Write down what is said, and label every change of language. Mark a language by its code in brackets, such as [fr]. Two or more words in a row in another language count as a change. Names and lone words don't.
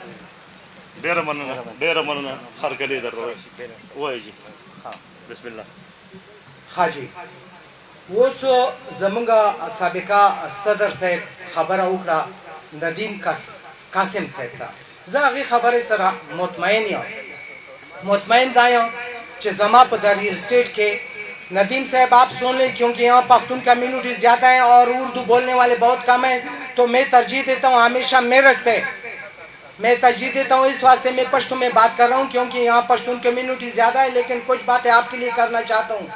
[ps] ډېره مننه هرکلی درته ووایي جي بسم الله. ښه جي اوس زمونږ سابقه صدر صاحب خبره وکړه ندیم قاسم صاحب ته. زه هغې خبرې سره مطمئن یم، مطمئن دا یم چې زما په دا ریل اسٹیٹ کې [ur] ندیم صاحب آپ سن لیں کیونکہ یہاں پختون کمیونٹی زیادہ ہیں اور اردو بولنے والے بہت کم ہیں، تو میں ترجیح دیتا ہوں ہمیشہ میرٹھ پہ، میں ترجیح دیتا ہوں. اس واسطے میں پشتو میں بات کر رہا ہوں کیونکہ یہاں پشتون کمیونٹی زیادہ ہے، لیکن کچھ باتیں آپ کے لیے کرنا چاہتا ہوں.